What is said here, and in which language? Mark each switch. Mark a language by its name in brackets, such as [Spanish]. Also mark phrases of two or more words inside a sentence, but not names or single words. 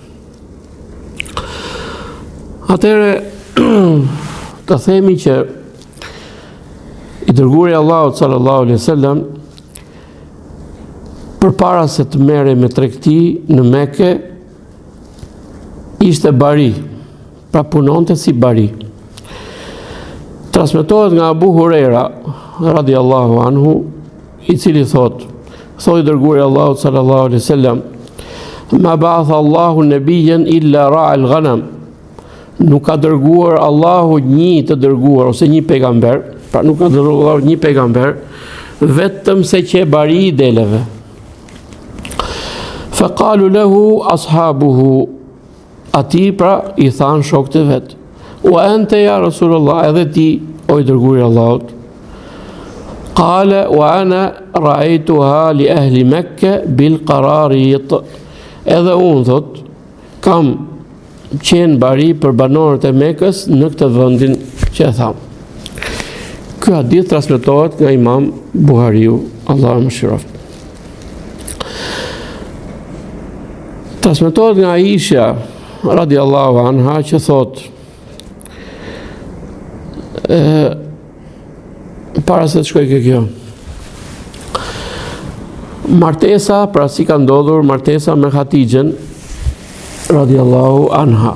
[Albanian] Atëherë të themi që i dërguari Allahut [Arabic] صلى الله عليه وسلم [Albanian] përpara se të merrej me tregti në Mekë ishte bari, pra punonte si bari. Transmetohet nga Abu Huraira [Arabic] رضي الله عنه, [Albanian] i cili thot i dërguari Allahut [Arabic] صلى الله عليه وسلم, ما بعث الله نبيا إلا رعى الغنم. [Albanian] Nuk ka dërguar Allahu një të dërguar ose një pejgamber, pra nuk ka dërguar një pejgamber, vetëm se që bari i deleve. [Arabic] فقال له أصحابه, [Albanian] ati pra i than shokët e vet, [Arabic] وأنت يا رسول الله, [Albanian] edhe ti o i dërguari Allahut. [Arabic] قال وأنا رعيتها لأهل مكة بالقراريط. [Albanian] Edhe unë thot, kam qenë bari për banorët e Mekës në këtë vendin që e tham. Ky hadith transmetohet nga Imam Buhariu, Allahu më mëshiroft. Transmetohet nga Aisha [Arabic] رضي الله عنها [Albanian] që thot, para se të shkoj kjo, martesa, pra si ka ndodhur martesa me Hatixhen [Arabic] رضي الله عنها.